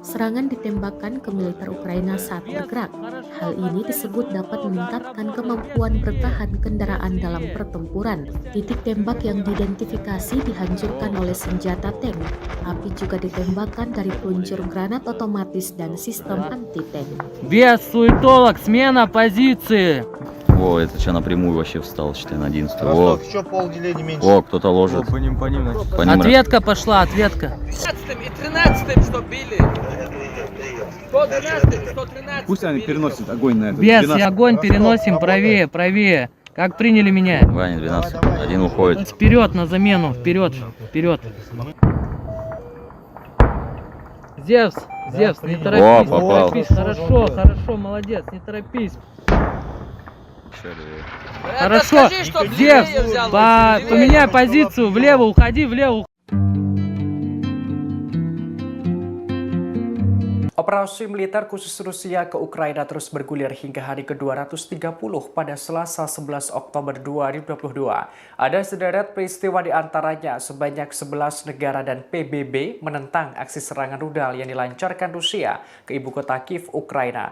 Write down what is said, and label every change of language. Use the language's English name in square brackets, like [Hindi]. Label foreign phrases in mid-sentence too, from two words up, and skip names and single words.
[Indonesian] serangan ditembakkan ke militer Ukraina saat bergerak. Hal ini disebut dapat meningkatkan kemampuan bertahan kendaraan dalam pertempuran. Titik tembak yang diidentifikasi dihancurkan oleh senjata tank. Api juga ditembakkan dari peluncur granat otomatis dan sistem anti-tank. [Russian] Без суетолог, смена позиции. О, это что, напрямую вообще встал, считай, на 11. О, еще полделения меньше. о, кто-то ложит. По ним, значит. По ним Ответка пошла, ответка. 15 и 13 что били. 112 113 Пусть они переносят огонь на это. Без, 12. и огонь переносим правее, правее. Как приняли меня? Ваня, 12. Один уходит. Вперед на замену, вперед, вперед. Зевс, не торопись, не попал. торопись. Хорошо, молодец, не торопись. Хорошо, Скажи, чтоб Зевс, левее взял, левее. поменяй позицию, влево уходи, влево. [Indonesian] Operasi militer khusus Rusia ke Ukraina terus bergulir hingga hari ke-230 pada Selasa 11 Oktober 2022. Ada sederet peristiwa di antaranya sebanyak 11 negara dan PBB menentang aksi serangan rudal yang dilancarkan Rusia ke ibu kota Kiev, Ukraina.